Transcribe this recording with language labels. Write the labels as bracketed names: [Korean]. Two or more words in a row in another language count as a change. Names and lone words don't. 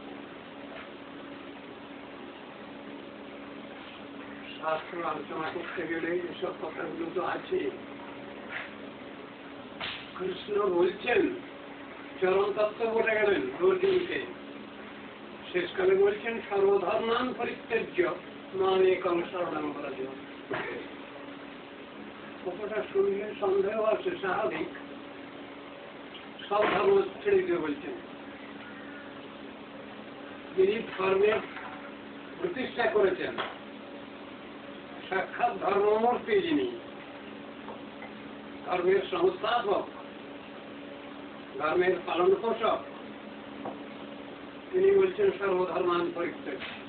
[Bangla] শাস্ত্র আলোচনা করতে গেলে এসব কথাগুলো তো আছে। কৃষ্ণ বলছেন, চরম তত্ত্ব বলে গেলেন অর্জুনকে, শেষকালে বলছেন [Sanskrit] সর্বধর্মান পরিত্যাজ্য মাম একং শরণং ব্রজ। [Bangla] কথাটা শুনলে সন্দেহ আছে, স্বাভাবিক। সব ধর্ম ছেড়ে দিতে বলছেন। যিনি ধর্মের প্রতিষ্ঠা করেছেন, সাক্ষাৎ ধর্মমূর্তি, যিনি ধর্মের সংস্থাপক, ধর্মের পালন পোষক, তিনি বলছেন [Sanskrit] সর্বধর্মান পরিত্যাজ্য।